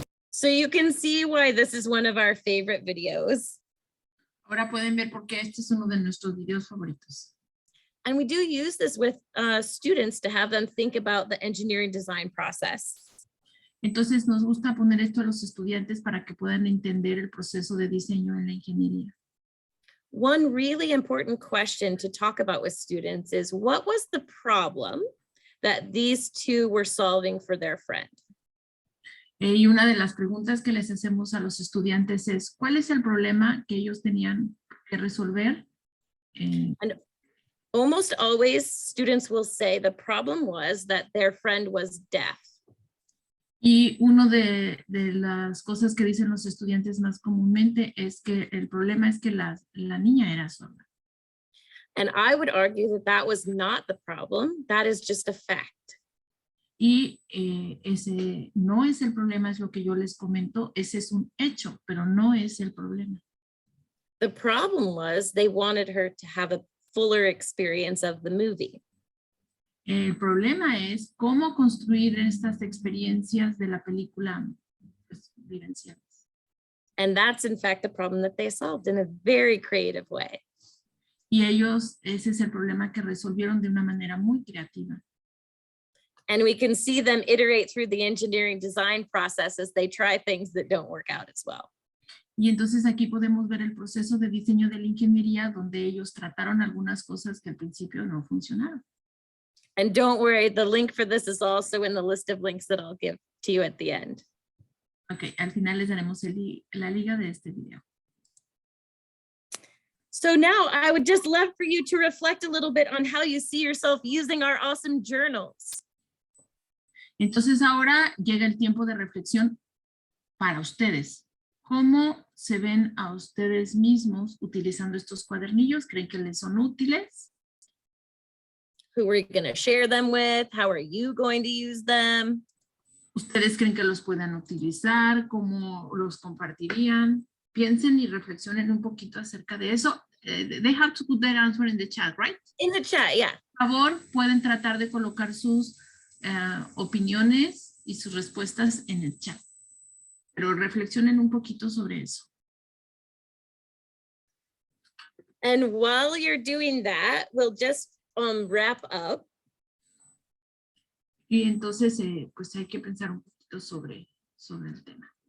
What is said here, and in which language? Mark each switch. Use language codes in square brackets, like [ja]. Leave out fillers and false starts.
[en] So you can see why this is one of our favorite videos. [es] Ahora pueden ver por qué este es uno de nuestros videos favoritos. [en] And we do use this with students to have them think about the engineering design process. [es] Entonces nos gusta poner esto a los estudiantes para que puedan entender el proceso de diseño en la ingeniería. [en] One really important question to talk about with students is, what was the problem that these two were solving for their friend? [es] Y una de las preguntas que les hacemos a los estudiantes es, ¿cuál es el problema que ellos tenían que resolver? [en] And almost always students will say the problem was that their friend was deaf. [es] Y una de las cosas que dicen los estudiantes más comúnmente es que el problema es que la niña era sorda. [en] And I would argue that that was not the problem. That is just a fact. [es] Y ese no es el problema, es lo que yo les comento, ese es un hecho, pero no es el problema. [en] The problem was they wanted her to have a fuller experience of the movie. [es] El problema es cómo construir estas experiencias de la película pues, vivenciales. [en] And that's in fact the problem that they solved in a very creative way. [es] Y ellos, ese es el problema que resolvieron de una manera muy creativa. [en] And we can see them iterate through the engineering design process as they try things that don't work out as well. [es] Y entonces aquí podemos ver el proceso de diseño de la ingeniería donde ellos trataron algunas cosas que al principio no funcionaron. [en] And don't worry, the link for this is also in the list of links that I'll give to you at the end. [es] Ok, al final les daremos la liga de este video. [en] So now I would just love for you to reflect a little bit on how you see yourself using our awesome journals. [es] Entonces ahora llega el tiempo de reflexión para ustedes. ¿Cómo se ven a ustedes mismos utilizando estos cuadernillos? ¿Creen que les son útiles? [en] Who are you going to share them with? How are you going to use them? [es] ¿Ustedes creen que los puedan utilizar? ¿Cómo los compartirían? Piensen y reflexionen un poquito acerca de eso. [en] they have to put their answer in the chat, right? In the chat, yeah. [es] Por favor, pueden tratar de colocar sus opiniones y sus respuestas en el chat. Pero reflexionen un poquito sobre eso. [en] And while you're doing that, we'll just wrap up. [es] Y entonces, pues hay que pensar un poquito sobre el tema.